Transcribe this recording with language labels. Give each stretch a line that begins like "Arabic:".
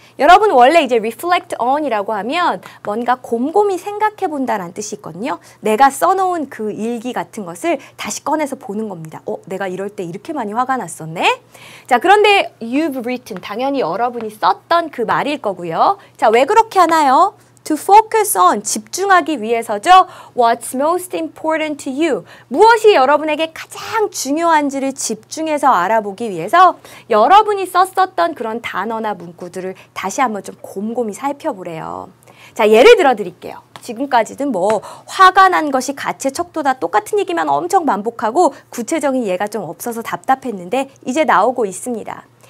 Korean: 여러분 원래 이제 reflect on이라고 하면 뭔가 곰곰이 생각해 본다라는 뜻이 있거든요. 내가 써놓은 그 일기 같은 것을 다시 꺼내서 보는 겁니다. 내가 이럴 때 이렇게 많이 화가 났었네? 자, 그런데
English: you've written,
Korean: 당연히 여러분이 썼던 그 말일 거고요. 자, 왜 그렇게 하나요?
English: To focus on,
Korean: 집중하기 위해서죠.
English: What's most important to you?
Korean: 무엇이 여러분에게 가장 중요한지를 집중해서 알아보기 위해서 여러분이 썼었던 그런 단어나 문구들을 다시 한번 좀 곰곰이 살펴보래요. 자, 예를 들어 드릴게요. 지금까지는 뭐 화가 난 것이 가치의 척도다 똑같은 얘기만 엄청 반복하고 구체적인 예가 좀 없어서 답답했는데 이제 나오고 있습니다.